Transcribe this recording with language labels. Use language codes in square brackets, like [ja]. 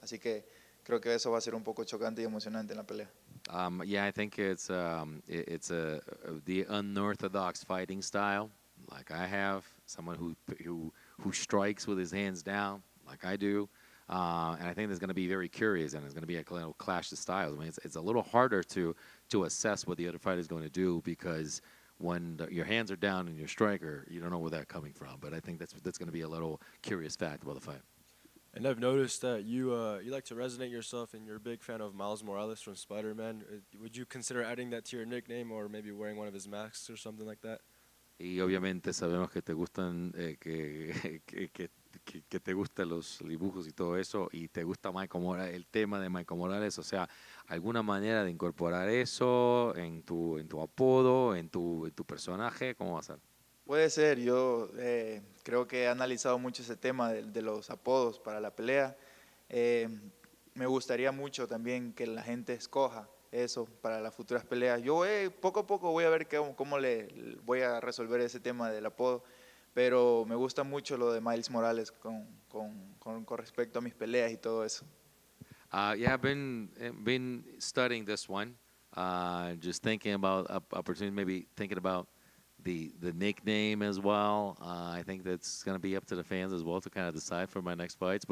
[es] Así que creo que eso va a ser un poco chocante y emocionante en la pelea. [en] Yeah, I think it's the unorthodox fighting style, like I have. Someone who strikes with his hands down, like I do, and I think it's going to be very curious, and it's going to be a little clash of styles. I mean, it's a little harder to assess what the other fighter is going to do because when your hands are down and you're a striker, you don't know where that's coming from. But I think that's going to be a little curious fact about the fight. And I've noticed that you like to resonate yourself, and you're a big fan of Miles Morales from Spider-Man. Would you consider adding that to your nickname, or maybe wearing one of his masks or something like that? [es] Y obviamente sabemos que te gustan que te gustan los dibujos y todo eso, y te gusta Michael Morales, el tema de Michael Morales, o sea, alguna manera de incorporar eso en tu apodo, en tu personaje, ¿cómo va a ser? Puede ser, yo creo que he analizado mucho ese tema de los apodos para la pelea. Me gustaría mucho también que la gente escoja eso para las futuras peleas. Yo poco a poco voy a ver cómo le voy a resolver ese tema del apodo, pero me gusta mucho lo de Miles Morales con respecto a mis peleas y todo eso. [en] Yeah, I've been studying this one, just thinking about opportunity, maybe thinking about the nickname as well. I think that's going to be up to the fans as well to kind of decide for my next fights.